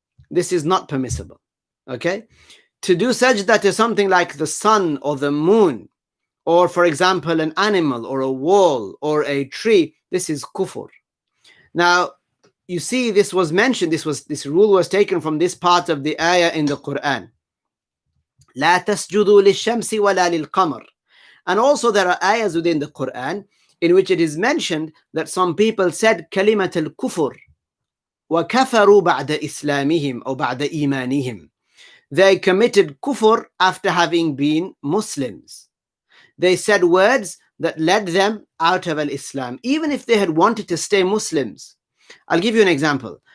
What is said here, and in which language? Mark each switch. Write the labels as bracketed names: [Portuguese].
[English] This is not permissible. Okay? To do sajda to something like the sun or the moon, or for example, an animal or a wall or a tree, this is kufur. Now, you see, this was mentioned, this rule was taken from this part of the ayah in the Quran. [Arabic] لا تسجدوا للشمس ولا للقمر. [English] And also there are ayahs within the Quran in which it is mentioned that some people said [Arabic] كلمة الكفر وكفروا بعد إسلامهم أو بعد إيمانهم. [English] They committed kufr after having been Muslims. They said words that led them out of al-Islam, even if they had wanted to stay Muslims. I'll give you an example.